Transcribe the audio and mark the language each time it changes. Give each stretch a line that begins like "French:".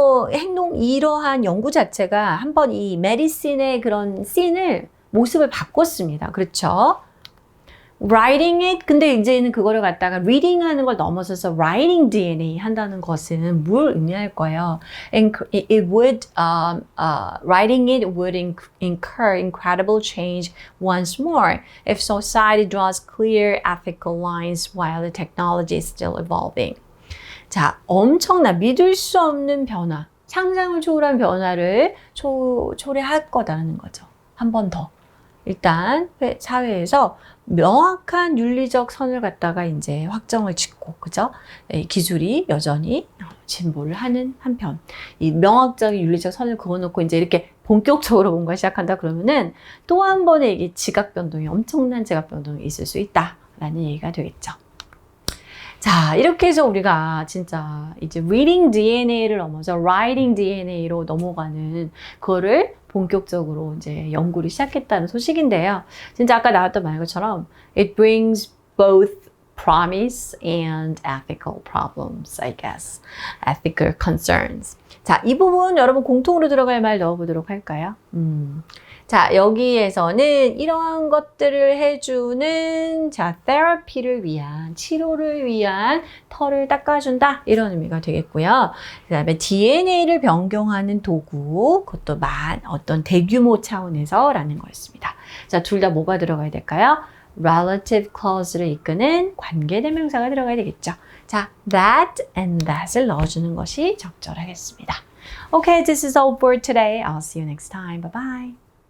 Korean: 이러한 연구 자체가 한번 이 메디신의 그런 모습을 바꿨습니다. 그렇죠?
English: writing it,
Korean: 근데 이제는 그거를 갖다가 reading 하는 걸 넘어서서 writing DNA 한다는 것은 뭘 의미할 거예요?
English: Writing it would incur incredible change once more if society draws clear ethical lines while the technology is still evolving.
Korean: 자, 믿을 수 없는 변화, 상상을 초월한 변화를 초래할 거다라는 거죠. 한 번 더. 일단 사회에서 명확한 윤리적 선을 갖다가 이제 확정을 짓고, 그죠? 기술이 여전히 진보를 하는 한편, 이 명확적인 윤리적 선을 그어놓고 이제 이렇게 본격적으로 뭔가 시작한다 그러면은 또 한 번의 이게 엄청난 지각 변동이 있을 수 있다라는 얘기가 되겠죠. 자, 이렇게 해서 우리가 진짜 이제 reading DNA를 넘어서 writing DNA로 넘어가는 그거를 본격적으로 이제 연구를 시작했다는 소식인데요. 진짜 아까 나왔던 말 것처럼
English: it brings both promise and ethical problems, I guess. ethical concerns.
Korean: 자, 이 부분 여러분 공통으로 들어갈 말 넣어보도록 할까요? 자, 여기에서는 이러한 것들을 해주는 therapy를 위한, 치료를 위한 털을 닦아준다 이런 의미가 되겠고요. 그 다음에 DNA를 변경하는 도구, 그것도 어떤 대규모 차원에서 라는 거였습니다. 자, 둘 다 뭐가 들어가야 될까요? relative clause를 이끄는 관계대명사가 들어가야 되겠죠. 자, that and that을 넣어주는 것이 적절하겠습니다.
English: Okay, this is all for today. I'll see you next time. Bye-bye.